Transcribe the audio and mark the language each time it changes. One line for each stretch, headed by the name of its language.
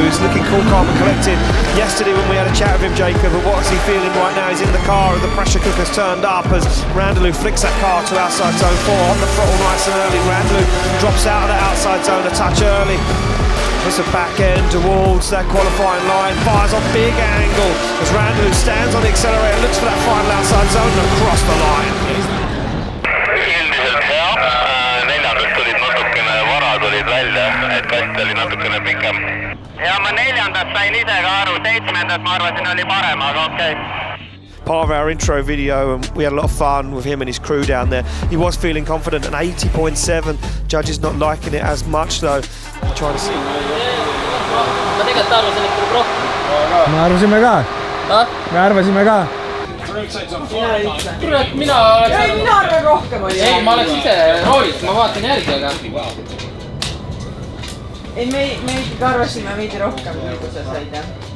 English: He's looking cool, calm and collected. Yesterday when we had a chat with him, Jacob, but what is he feeling right now? He's in the car and the pressure cooker's turned up as Randalou flicks that car to outside zone 4 on the throttle nice and early. Randalou drops out of the outside zone a touch early. Puts the back end towards that qualifying line, fires on big angle as Randalou stands on the accelerator, looks for that final outside zone and across the line.
Estonian: Üldiselt hea, neljandast tulid natukene vara, tulid välja, et kast oli natukene pikem. Ja ma neljandast sain ise ka aru, seitsmendast ma arvasin oli parem, aga okei.
English: Part of our intro video, and we had a lot of fun with him and his crew down there. He was feeling confident, an 80.7. Judges not liking it as much though. Trying to see.
Estonian: Ma tegelikult arvasin, et tuleb rohkem. Me arvasime ka. Me arvasime ka. Kurat, mina arvan rohkem oli. Ei, ma oleks ise roolis, ma vaatan järgi, aga... Ei, me ikkagi arvasime veidi rohkem, kui sa said, jah.